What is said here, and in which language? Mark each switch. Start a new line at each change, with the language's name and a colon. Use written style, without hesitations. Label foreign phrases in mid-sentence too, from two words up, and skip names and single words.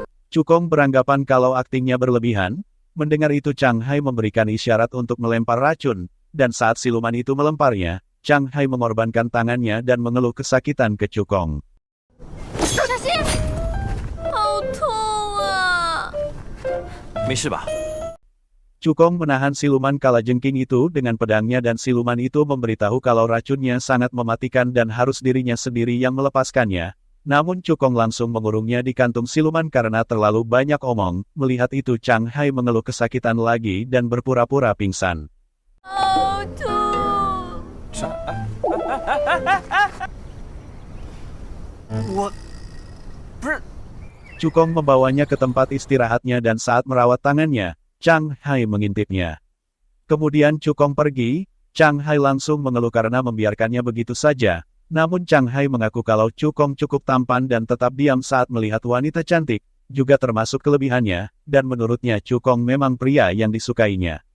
Indonesian: Cukong beranggapan kalau aktingnya berlebihan. Mendengar itu Chang Hai memberikan isyarat untuk melempar racun, dan saat siluman itu melemparnya, Chang Hai mengorbankan tangannya dan mengeluh kesakitan ke Cukong.
Chinese: 小心！好痛啊！没事吧？
Indonesian: Cukong menahan siluman kalajengking itu dengan pedangnya dan siluman itu memberitahu kalau racunnya sangat mematikan dan harus dirinya sendiri yang melepaskannya. Namun Cukong langsung mengurungnya di kantung siluman karena terlalu banyak omong. Melihat itu Chang Hai mengeluh kesakitan lagi dan berpura-pura pingsan.
Chinese: 好痛！我不是
Indonesian: Cukong membawanya ke tempat istirahatnya dan saat merawat tangannya, Chang Hai mengintipnya. Kemudian Cukong pergi, Chang Hai langsung mengeluh karena membiarkannya begitu saja. Namun Chang Hai mengaku kalau Cukong cukup tampan dan tetap diam saat melihat wanita cantik, juga termasuk kelebihannya, dan menurutnya Cukong memang pria yang disukainya.